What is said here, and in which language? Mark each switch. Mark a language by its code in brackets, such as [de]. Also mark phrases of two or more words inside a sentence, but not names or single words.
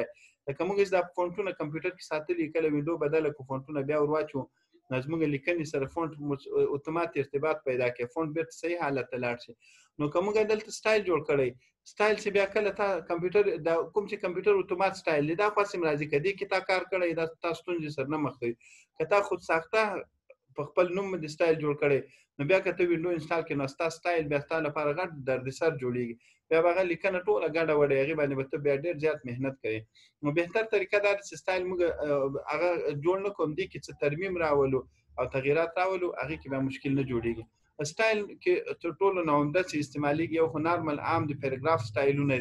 [ps] لکه موږ دا فونټونه کمپیوټر کې ساتلي کله وینډو بدله کړو فونټونه بیا ور واچو نو زموږ لیکنې سره فونټ اتومات ارتباط پیدا کوي فونټ بیرته صحیح حالت ته لاړ شي. نو که موږ دلته سټایل جوړ کړی سټایل چې بیا کله تا کمپیوټر دا کوم چې کمپیوټر اتومات سټایل دی دا خاص راځي کدي کې تا کار کړی دا تاسو ستونزې سره نه مخ کوي. که تا خود ساخته په خپل نوم باندې سټایل جوړ کړی نو بیا که ته وینډو انسټال کړې نو ستا سټایل بیا ستا لپاره غټ دردسر جوړېږي بیا به هغه لیکنه ټوله ګډه وډه هغې باندې به ته بیا ډېر زیات محنت کوې نو بهتر طریقه دا ده چې سټایل موږ هغه جوړ نه کړو دې کې څه ترمیم راولو او تغییرات راولو هغې کې بیا مشکل نه جوړېږي سټایل کې تر ټولو نه عمده چې استعمالېږي یو خو نارمل عام د پیراګراف سټایلونه